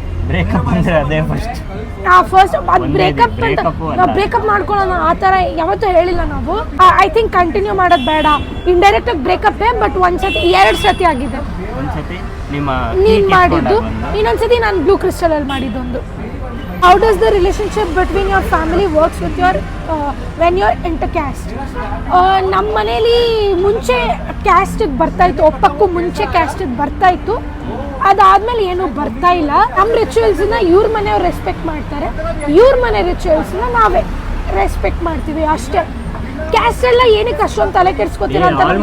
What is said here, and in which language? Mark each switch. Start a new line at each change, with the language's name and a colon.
Kannada: Breakup ಅಂದ್ರೆ ಅದೇ first. ಅದು ಬ್ರೇಕಪ್ ಅಂತ ನಾವು ಬ್ರೇಕಪ್ ಮಾಡ್ಕೊಳ್ಳೋಣ ಆ ಥರ ಯಾವತ್ತೂ ಹೇಳಿಲ್ಲ ನಾವು. ಐ ಥಿಂಕ್ ಕಂಟಿನ್ಯೂ ಮಾಡೋದು ಬೇಡ. ಇಂಡೈರೆಕ್ಟ್ ಆಗಿ ಬ್ರೇಕಪ್ಪೇ, ಬಟ್ ಒಂದ್ಸತಿ 2 ಸತಿ ಆಗಿದೆ. ಒಂದ್ಸತಿ ನೀನು ಮಾಡಿದ್ದು, ಇನ್ನೊಂದ್ಸತಿ ನಾನು ಬ್ಲೂ ಕ್ರಿಸ್ಟಲ್ ಅಲ್ಲಿ ಮಾಡಿದ್ದೊಂದು.
English: How does the relationship between your family works with your when you're intercaste?
Kannada: ನಮ್ಮ ಮನೇಲಿ ಮುಂಚೆ ಕ್ಯಾಸ್ಟಿಗೆ ಬರ್ತಾ ಇತ್ತು, ಒಪ್ಪಕ್ಕೂ ಮುಂಚೆ ಕ್ಯಾಸ್ಟಿಗೆ ಬರ್ತಾ ಇತ್ತು. ಅದಾದ್ಮೇಲೆ ಏನು ಬರ್ತಾ ಇಲ್ಲ. ನಮ್ಮ ರಿಚುವಲ್ಸ್ನ ಇವ್ರ ಮನೆಯವ್ರು ರೆಸ್ಪೆಕ್ಟ್ ಮಾಡ್ತಾರೆ, ಇವ್ರ ಮನೆ ರಿಚುವಲ್ಸ್ನ ನಾವೇ ರೆಸ್ಪೆಕ್ಟ್ ಮಾಡ್ತೀವಿ ಅಷ್ಟೇ. ಕ್ಯಾಸ್ಟ್ ಎಲ್ಲ ಏನಕ್ಕೆ ಅಷ್ಟೊಂದು ತಲೆ ಕೆಡಿಸ್ಕೊತೀರ ಅಂತ